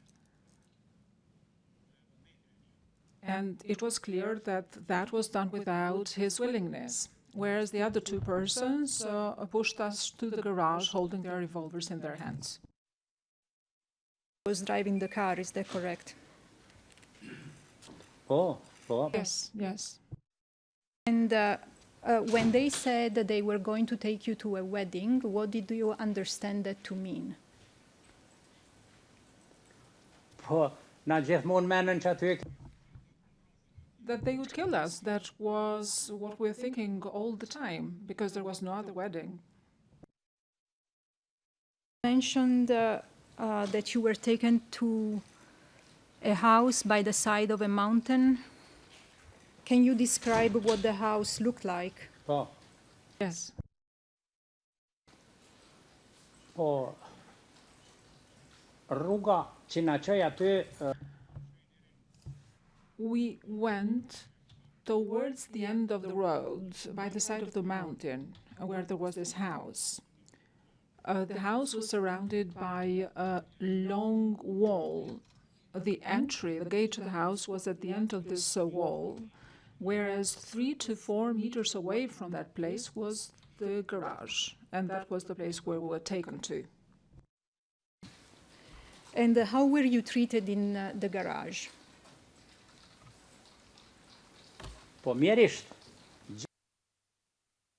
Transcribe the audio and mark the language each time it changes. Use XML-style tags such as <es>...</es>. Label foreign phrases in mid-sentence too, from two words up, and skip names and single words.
<en>And it was clear that that was done without his willingness, whereas the other two persons pushed us to the garage holding their revolvers in their hands. Was driving the car, is that correct?</en> <sq>po, po,</sq> <en>Yes, yes. And when they said that they were going to take you to a wedding, what did you understand that to mean?</en> <sq>po, na gjithmonë menën që aty</sq> <en>That they would kill us. That was what we were thinking all the time, because there was no other wedding. You mentioned that you were taken to a house by the side of a mountain. Can you describe what the house looked like?</en> <sq>po,</sq> <en>Yes.</en> <sq>po, rruga që na qoj aty,</sq> <en>We went towards the end of the road by the side of the mountain where there was this house. The house was surrounded by a long wall. The entry, the gate to the house was at the end of this wall, whereas 3 to 4 meters away from that place was the garage, and that was the place where we were taken to. And how were you treated in the garage?</en> <sq>po mjerisht,</sq>